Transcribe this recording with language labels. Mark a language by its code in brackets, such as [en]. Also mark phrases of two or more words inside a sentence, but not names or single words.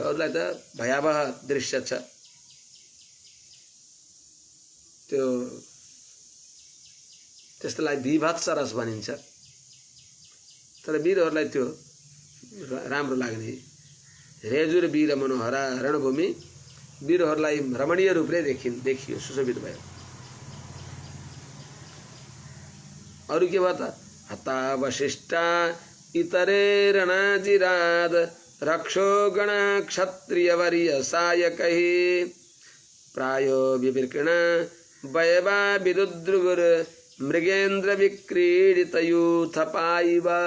[ne] अरूलाई त भयावह दृश्य छ, त्यो त्यसलाई विभत्स रस भनिन्छ। तर वीरहरूलाई त्यो राम्रो लाग्ने [sa] रेजुर वीर मनोहरा रणभूमि [ne] वीरहरूलाई रमणीय रूपले देखियो, सुशोभित भयो। अरू के भयो त? [sa] हतावशिष्टा इतरे रणजिराद रक्षो गण क्षत्रिय वरीय सायकैः प्रायो विविर्कृण वयवा विदुद्रुगुर मृगेन्द्र विक्रीडित यूथपाइव।